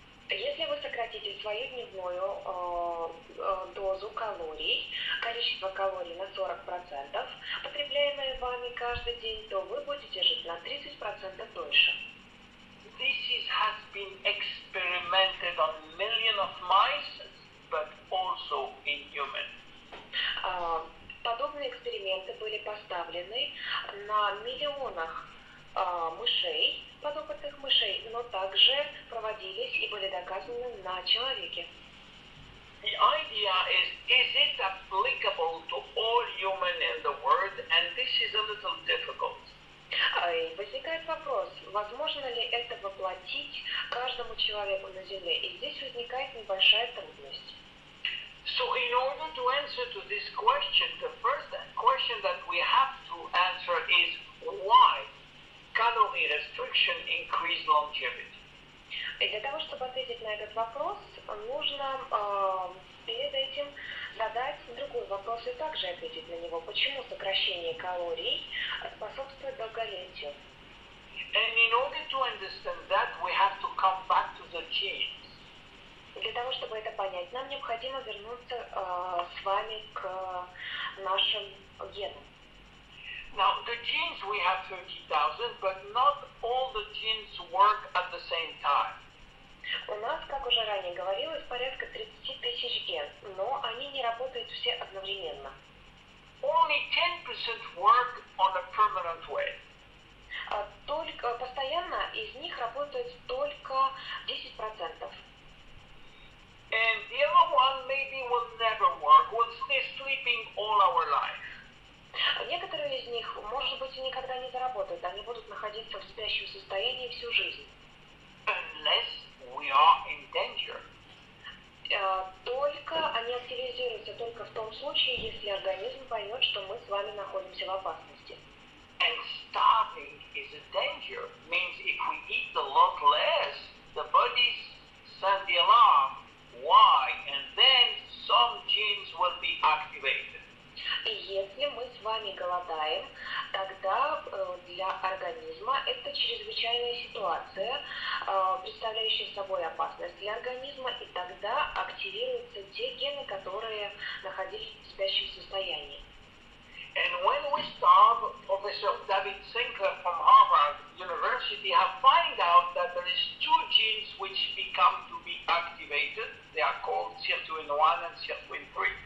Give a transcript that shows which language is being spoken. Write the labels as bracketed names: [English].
[Russian] Если вы сократите свою дневную дозу калорий, количество калорий на 40%, потребляемые вами каждый день, то вы будете жить на 30% дольше. [English] This has been experimented on millions of mice, but also in humans. [Russian] Подобные эксперименты были поставлены на миллионах мышей, подопытных мышей, но также проводились и были доказаны на человеке. [English] The idea is it applicable to all humans in the world? And this is a little difficult. [Russian] Возникает вопрос, возможно ли это воплотить каждому человеку на Земле? И здесь возникает небольшая трудность. [English] So in order to answer to this question, the first question that we have to answer is why calorie restriction increase longevity? [Russian] И для того, чтобы ответить на этот вопрос, нужно перед этим задать другой вопрос и также ответить на него. Почему сокращение калорий способствует долголетию? [English] And in order to understand that, we have to come back to the genes. [Russian] Для того, чтобы это понять, нам необходимо вернуться с вами к нашим генам. [English] Now, the genes, we have 30,000, but not all the genes work at the same time. [Russian] У нас, как уже ранее говорилось, порядка 30 тысяч ген, но они не работают все одновременно. [English] Only 10% work on a permanent way. [Russian] Только постоянно из них работает только 10%. [English] And the other one maybe will never work, will stay sleeping all our life. [Russian] Некоторые из них, может быть, и никогда не заработают, они будут находиться в спящем состоянии всю жизнь. [English] Unless we are in danger. [Russian] Только они активизируются только в том случае, если организм поймет, что мы с вами находимся в опасности. [English] And starving is a danger. Means if we eat a lot less, the body sends the alarm. Why? And then some genes will be activated. [Russian] И если мы с вами голодаем, тогда для организма это чрезвычайная ситуация, представляющая собой опасность для организма, и тогда активируются те гены, которые находились в спящем состоянии. [English] And when we starve, Professor David Sinclair from Harvard University have found out that there is two genes which become to be activated. They are called sirtuin-1 and sirtuin-3.